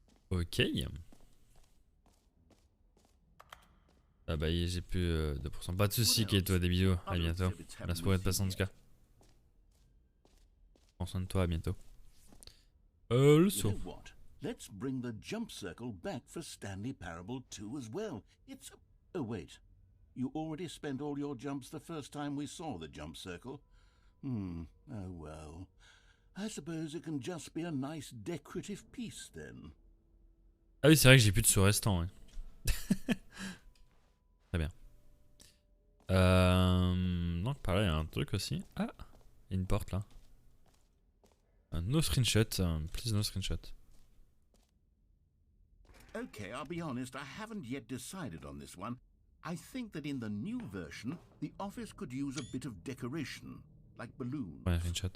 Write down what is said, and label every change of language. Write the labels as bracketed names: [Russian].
[French] Ok. Ah bah j'ai plus 2%. Pas de soucis, Kaito, des bisous. À bientôt. Merci pour être patient en tout cas. Prends soin de toi, à bientôt. Le saut. [English] Let's bring the jump circle back for Stanley Parable 2 as well. It's a... Oh wait. You already spent all your jumps the first time we saw the jump circle. Oh well. I suppose it can just be a nice decorative piece then. [French] Ah oui, c'est vrai que j'ai plus de sous restant. Ouais. Très bien. Donc par là il y a un truc aussi. Ah, il y a une porte là. [English] No screenshot, please no screenshot. Okay, I'll be honest, I haven't yet decided on this one. I think that in the new version, the office could use a bit of decoration, like balloons. [French] Ouais, screenshot.